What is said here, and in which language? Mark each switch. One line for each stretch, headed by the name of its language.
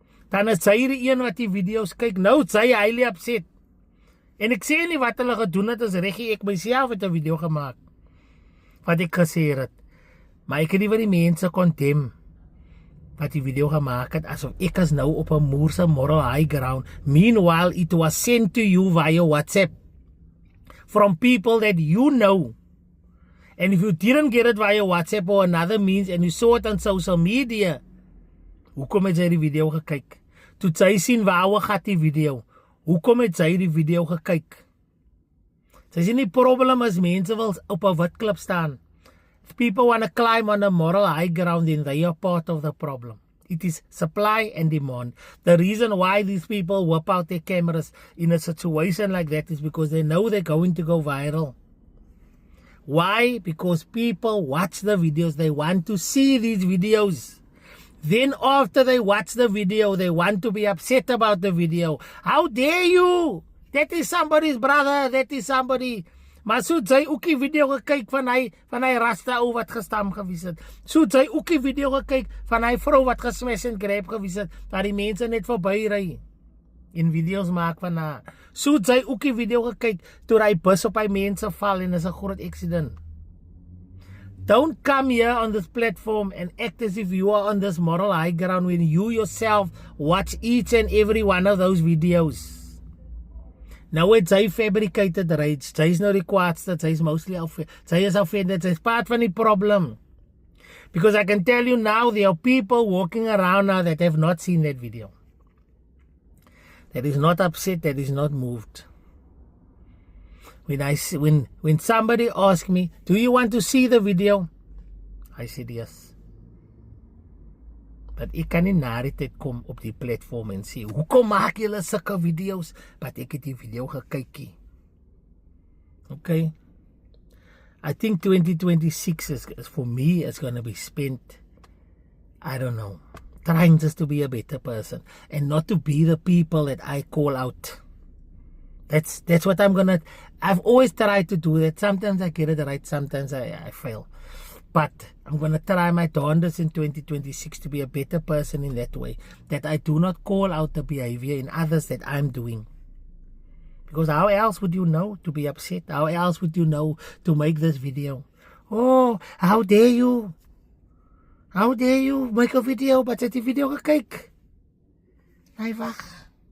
Afrikaans: Dan is sy die een wat die video's kyk. Nou sy highly upset. En ek sê nie wat hulle gedoen het as reggie, ek myself het 'n video gemaak wat ek gesê het. Maar ek het nie vir die mense condemn wat die video gemaak het, asof ek is nou op 'n moerse moral high ground.
English: Meanwhile, it was sent to you via WhatsApp from people that you know. And if you didn't get it via WhatsApp or another means and you saw it on social media,
Afrikaans: hoekom het jy die video gekyk? Toe sy sien waar gaan die video, hoekom het sy die video gekyk? Sy sien die probleem as mense wil op 'n wit klip staan.
English: If people want to climb on a moral high ground, then they are part of the problem. It is supply and demand. The reason why these people whip out their cameras in a situation like that is because they know they're going to go viral. Why? Because people watch the videos. They want to see these videos. Then after they watch the video, they want to be upset about the video. How dare you? That is somebody's brother. That is somebody.
Afrikaans: Maar so sy ook die video gekyk van hy rasta ou wat gestam gewees het. So sy ook die video gekyk van hy vrou wat gesmash en grab gewees het, dat die mense net verby ry en video's maak van haar. So sy ook die video gekyk toe hy bus op hy mense val en is 'n groot accident.
English: Don't come here on this platform and act as if you are on this moral high ground when you yourself watch each and every one of those videos. Now it's a fabricated rage.
Afrikaans: Sy is nou die kwaadste. Sy is mostly sy is offended. Sy is part van die problem.
English: Because I can tell you now, there are people walking around now that have not seen that video. That is not upset, that is not moved. When somebody asks me, do you want to see the video? I said yes.
Afrikaans: Dat ek kan nie na die tyd kom op die platform en sê, hoekom maak julle sulke video's? But ek het die video gekykie. Okay?
English: I think 2026 is for me, is going to be spent, I don't know, trying just to be a better person and not to be the people that I call out. That's what I've always tried to do that. Sometimes I get it right, sometimes I fail. But I'm going to try my darndest in 2026 to be a better person in that way. That I do not call out the behavior in others that I'm doing. Because how else would you know to be upset? How else would you know to make this video? Oh, how dare you? How dare you make a video, but
Afrikaans: jy het die video gekyk? Hy wag.